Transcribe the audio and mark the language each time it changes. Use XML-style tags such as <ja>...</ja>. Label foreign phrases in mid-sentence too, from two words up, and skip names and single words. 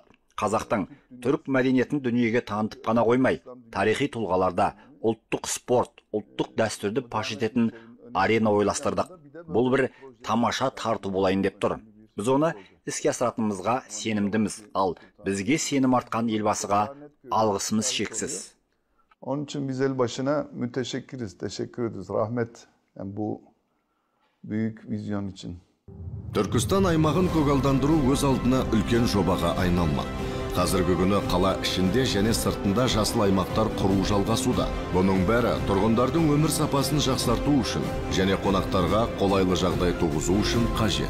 <kk>Қазақтың түрік мәдениетін дүниеге танытып қана қоймай, тарихи тұлғаларда ұлттық спорт, ұлттық дәстүрді паш ететін арена ойластырдық. Бұл бір тамаша тарту болайын деп тұр. Біз оны іске асыратынымызға сенімдіміз, ал бізге сенім артқан елбасыға алғысымыз шексіз.</kk> <tr>Onun için biz elbaşına müteşekkiriz, teşekkür ediyoruz. Rahmet yani bu büyük vizyon için.</tr> <kk>Түркістан аймағын көгалдандыру өз алдына үлкен жобаға айналмақ. Қазіргі күні қала ішінде және сыртында жасыл аймақтар құру жалғасуда. Бұның бәрі тұрғындардың өмір сапасын жақсарту үшін және қонақтарға қолайлы жағдай туғызу үшін қажет.</kk>